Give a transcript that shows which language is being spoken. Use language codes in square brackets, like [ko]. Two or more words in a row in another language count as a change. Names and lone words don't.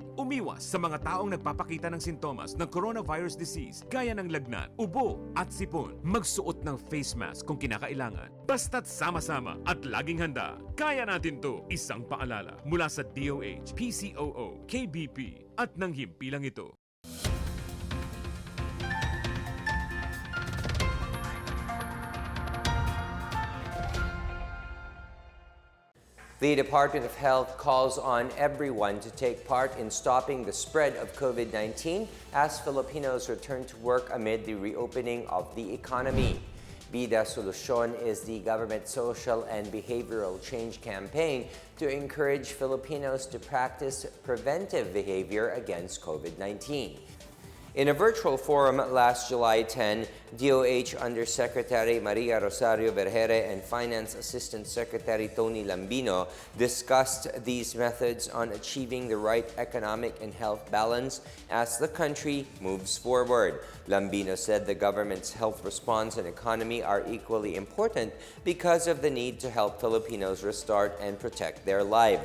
[tl] Umiwas sa mga taong nagpapakita ng sintomas ng [en] coronavirus disease [tl] gaya ng lagnat, ubo at sipon. Magsuot ng [en] face mask [tl] kung kinakailangan. Basta't sama-sama at laging handa. Kaya natin to! Isang paalala mula sa DOH, PCOO, KBP at ng himpilang ito. [en] The Department of Health calls on everyone to take part in stopping the spread of COVID-19 as Filipinos return to work amid the reopening of the economy. BIDA Solusyon is the government social and behavioral change campaign to encourage Filipinos to practice preventive behavior against COVID-19. In a virtual forum last July 10, DOH Undersecretary Maria Rosario Vergere and Finance Assistant Secretary Tony Lambino discussed these methods on achieving the right economic and health balance as the country moves forward. Lambino said the government's health response and economy are equally important because of the need to help Filipinos restart and protect their lives.